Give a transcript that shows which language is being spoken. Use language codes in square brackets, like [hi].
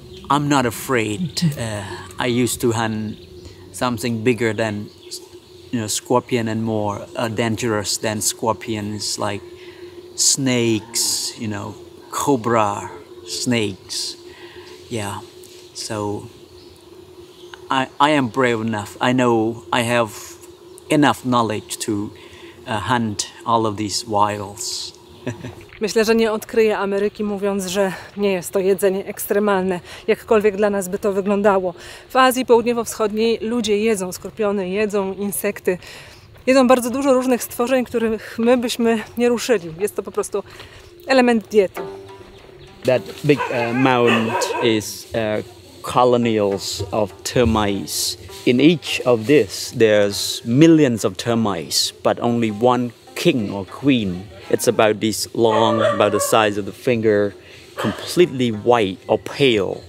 [en] I'm not afraid. I used to hunt something bigger than scorpion and more dangerous than scorpions, like snakes, cobra, snakes. Yeah, so I am brave enough. I know I have enough knowledge to hunt all of these wilds. [pl] Myślę, że nie odkryję Ameryki, mówiąc, że nie jest to jedzenie ekstremalne, jakkolwiek dla nas by to wyglądało. W Azji Południowo-Wschodniej ludzie jedzą skorpiony, jedzą insekty, jedzą bardzo dużo różnych stworzeń, których my byśmy nie ruszyli. Jest to po prostu element diety. [en] That big mound is colonies of termites. In each of this, there's millions of termites, but only one king or queen. It's about this long, about the size of the finger, completely white or pale.